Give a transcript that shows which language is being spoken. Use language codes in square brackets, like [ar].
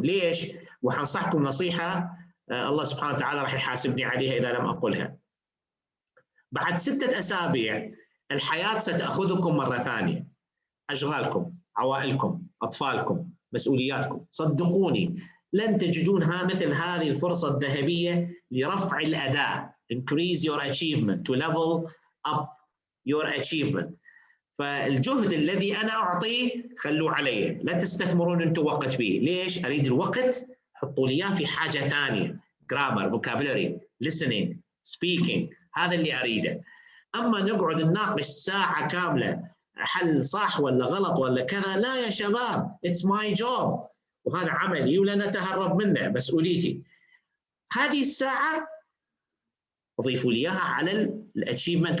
[ar] ليش؟ وحنصحكم نصيحة الله سبحانه وتعالى راح يحاسبني عليها إذا لم أقولها. بعد 6 أسابيع الحياة ستأخذكم مرة ثانية، أشغالكم، عوائلكم، أطفالكم، مسؤولياتكم. صدقوني لن تجدونها مثل هذه الفرصة الذهبية لرفع الأداء. [en] Increase your achievement, to level up your achievement. [ar] فالجهد الذي أنا أعطيه خلوه علي، لا تستثمرون أنتم وقت به. ليش؟ أريد الوقت حطوا لي إياه في حاجة ثانية، grammar، vocabulary، listening، speaking، هذا اللي أريده. أما نقعد نناقش ساعة كاملة حل صح ولا غلط ولا كذا، لا يا شباب، [en] it's my job، [ar] وهذا عملي ولن أتهرب منه، مسؤوليتي. هذه الساعة أضيفوا لي إياها على الاتشيفمنت.